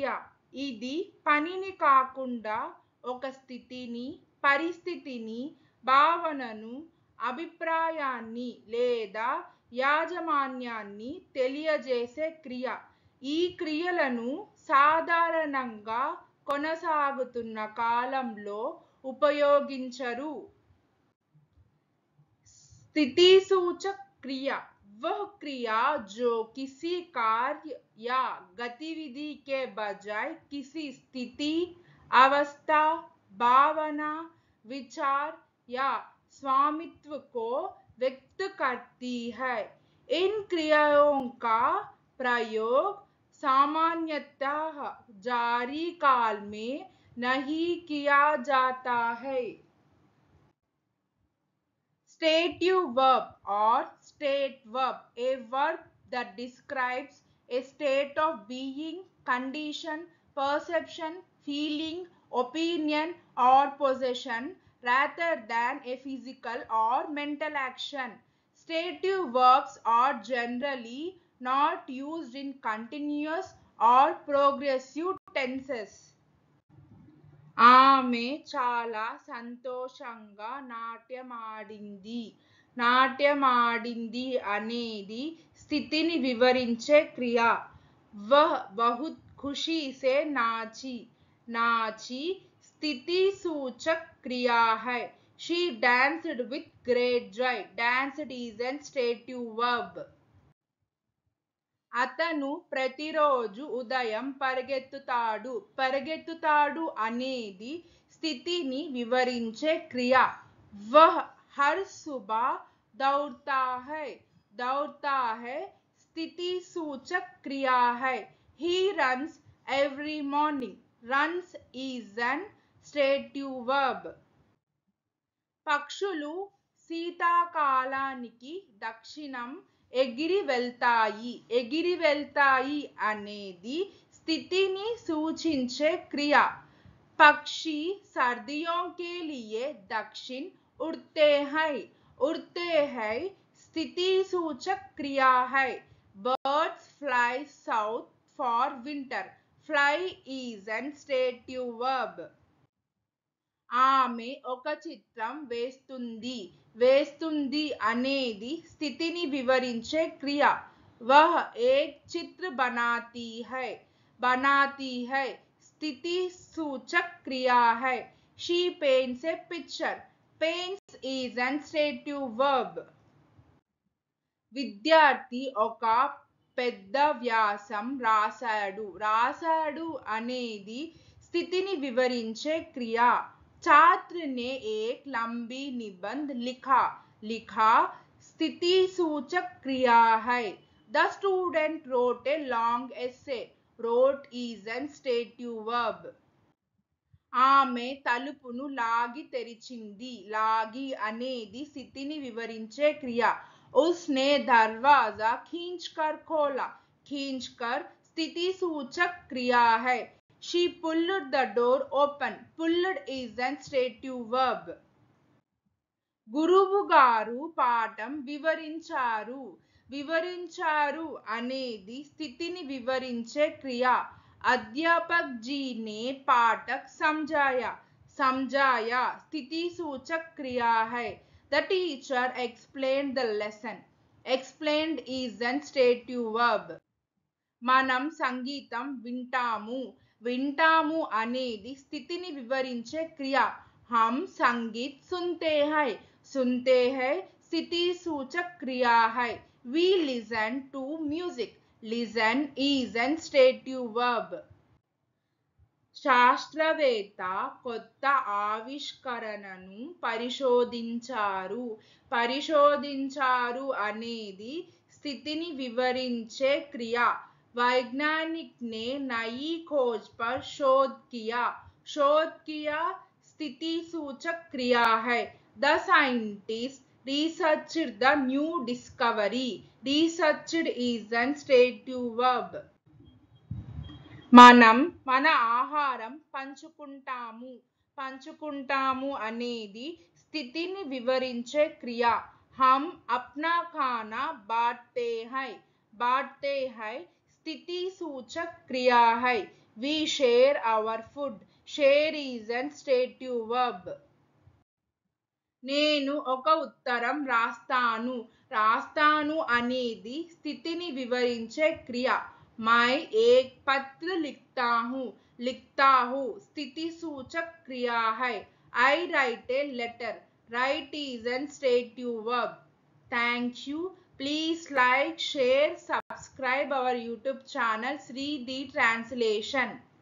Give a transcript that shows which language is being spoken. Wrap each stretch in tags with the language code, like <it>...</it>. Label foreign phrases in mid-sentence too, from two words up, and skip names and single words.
<te>ఇది పనిని కాకుండా ఒక స్థితిని, పరిస్థితిని, భావనను, అభిప్రాయాన్ని లేదా యాజమాన్యాన్ని తెలియజేసే క్రియ. ఈ క్రియలను సాధారణంగా కొనసాగుతున్న కాలంలో ఉపయోగించరు.</te> <hi>स्थितिसूचक क्रिया वह क्रिया जो किसी कार्य या गतिविधि के बजाय किसी स्थिति, अवस्था, भावना, विचार या स्वामित्व को व्यक्त करती है। इन क्रियाओं का प्रयोग सामान्यतः जारी काल में नहीं किया जाता है।</hi> <en>Stative verb or state verb, a verb that describes a state of being, condition, perception, feeling, opinion or possession rather than a physical or mental action. Stative verbs are generally not used in continuous or progressive tenses.</en> <te>ఆమె చాలా సంతోషంగా నాట్యమాడింది. నాట్యమాడింది అనేది స్థితిని వివరించే క్రియ.</te> <hi>वह बहुत खुशी से नाची. नाची स्थिति सूचक क्रिया है.</hi> <en>She danced with great joy. Danced is an stative verb.</en> <te>అతను ప్రతిరోజు ఉదయం పరిగెత్తుతాడు. పరిగెత్తుతాడు అనేది స్థితిని వివరించే క్రియ.</te> <hi>वह हर सुबह దౌड़ता है. दौड़ता है स्थिति सूचक क्रिया है.</hi> <en>He runs every morning. Runs is an stative verb.</en> <te>పక్షులు శీతాకాలానికి దక్షిణం ఎగిరి వెళ్తాయి. ఎగిరి వెళ్తాయి అనేది స్థితిని సూచించే క్రియ.</te> <hi>పక్షి सर्दियों के लिए दक्षिण उड़ते हैं. उड़ते हैं स्थिति सूचक क्रिया है.</hi> <en>Birds fly south for winter. Fly is an stative verb.</en> <te>ఆమె ఒక చిత్రం వేస్తుంది. వేస్తుంది అనేది స్థితిని వివరించే క్రియ.</te> <hi>वह एक चित्र बनाती है. बनाती है स्थिति सूचक क्रिया है.</hi> <en>She paints a picture. Paints is an stative verb.</en> <te>విద్యార్థి ఒక పెద్ద వ్యాసం రాశాడు. రాశాడు అనేది స్థితిని వివరించే క్రియ.</te> <hi>छात्र ने एक लंबी निबंध लिखा. लिखा स्थिति सूचक क्रिया है.</hi> <en>The student wrote a long essay. Wrote is an stative verb.</en> <te>ఆమె తలుపును లాగి తెరిచింది. లాగి అనేది స్థితిని వివరించే క్రియ.</te> <hi>उसने दरवाजा खींचकर खोला. खींचकर स्थिति सूचक क्रिया है.</hi> <en>She pulled the door open. Pulled is an stative verb.</en> <te>గురువు గారు పాఠం వివరించారు. వివరించారు అనేది స్థితిని వివరించే క్రియ.</te> <hi>अध्यापक जी ने पाठक సమझाया. समझाया स्थिति सूचक क्रिया है.</hi> <en>The teacher explained the lesson. Explained is an stative verb.</en> <te>మనం సంగీతం వింటాము. వింటాము అనేది స్థితిని వివరించే క్రియ.</te> <hi>हम संगीत सुनते हैं. सुनते हैं स्थिति सूचक क्रिया है.</hi> <en>We listen to music. Listen is an stative verb.</en> <te>శాస్త్రవేత్త కొత్త ఆవిష్కరణను పరిశోధించారు. పరిశోధించారు అనేది స్థితిని వివరించే క్రియ.</te> <hi>वैज्ञानिक ने नई खोज पर शोध किया. शोध किया स्थिति सूचक क्रिया है.</hi> <en>The scientist researched the new discovery. Researched is an stative verb.</en> <te>మనం మన ఆహారం పంచుకుంటాము. పంచుకుంటాము అనేది స్థితిని వివరించే క్రియ.</te> <hi>हम अपना खाना बांटते हैं. बांटते हैं स्थिति सूचक क्रिया है.</hi> <en>We share our food. Share is an stative verb.</en> <te>నేను ఒక ఉత్తరం రాస్తాను. రాస్తాను అనేది స్థితిని వివరించే క్రియ.</te> <hi>मैं एक पत्र लिखता हूँ. लिखता हूँ स्थिति सूचक क्रिया है.</hi> <en>I write a letter. Write is an stative verb. Thank you. Please like, share, subscribe our YouTube channel Sri the Translation.</en>